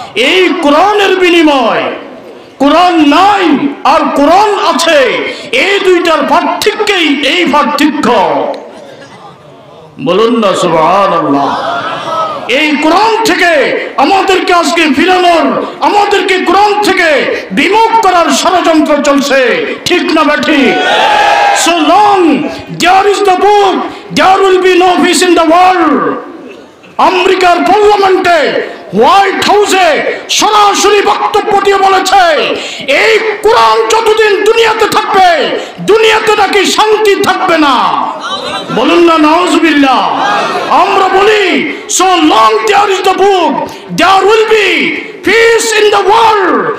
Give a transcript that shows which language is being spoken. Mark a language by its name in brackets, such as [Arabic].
[Bangla] এই কোরআনের বিনিময় কোরআন নাই আর কোরআন আছে, এই দুইটার পার্থক্যই এই পার্থক্য। বলুন না সুবহানাল্লাহ। এই কোরআন থেকে আমাদেরকে আজকে ফিরানোর, আমাদেরকে কোরআন থেকে বিমুখ করার ষড়যন্ত্র চলছে, ঠিক না বেঠি? [English] So long there is the book, there will be no peace in the world. [Bangla] আমেরিকার পার্লামেন্টে, হোয়াইট হাউসে সরাসরি বক্তব্য দিয়ে বলেছে, এই কোরআন যতদিন দুনিয়াতে থাকবে, দুনিয়াতে নাকি শান্তি থাকবে না। বলুন না নাউজুবিল্লাহ। আমরা বলি, [English] so long there is the book, there will be peace in the world.